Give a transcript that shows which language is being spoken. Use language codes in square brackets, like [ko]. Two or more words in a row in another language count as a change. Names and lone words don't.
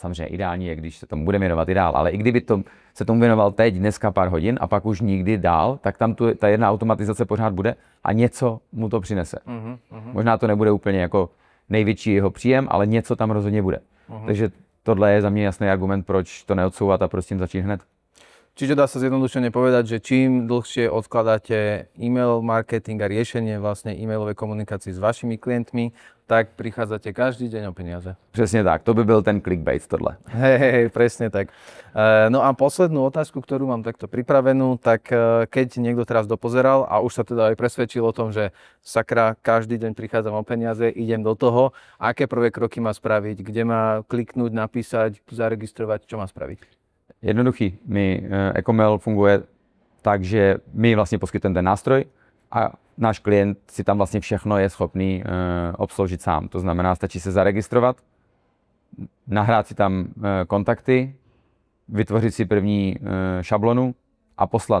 [cs] Samozřejmě ideální je, když se tomu bude věnovat i dál, ale i kdyby se tomu věnoval teď, dneska pár hodin a pak už nikdy dál, tak tam ta jedna automatizace pořád bude a něco mu to přinese. Možná to nebude úplně jako největší jeho příjem, ale něco tam rozhodně bude. Takže tohle je za mě jasný argument, proč to neodsouvat a proč s tím začít hned. [sk] Čiže dá sa zjednodušene povedať, že čím dlhšie odkladáte e-mail marketing a riešenie vlastne e-mailovej komunikácii s vašimi klientmi, tak prichádzate každý deň o peniaze. [cs] Přesně tak, to by byl ten clickbait tohle. [sk] Hej, presne tak. No a poslednú otázku, ktorú mám takto pripravenú, tak keď niekto teraz dopozeral a už sa teda aj presvedčil o tom, že sakra, každý deň prichádzam o peniaze, idem do toho, aké prvé kroky má spraviť, kde má kliknúť, napísať, zaregistrovať, čo má spraviť? [cs] Jednoduchý. E-commerce funguje tak, že my vlastně poskytujeme ten nástroj, a náš klient si tam vlastně všechno je schopný obsloužit sám. To znamená, stačí se zaregistrovat, nahrát si tam kontakty, vytvořit si první šablonu a poslat.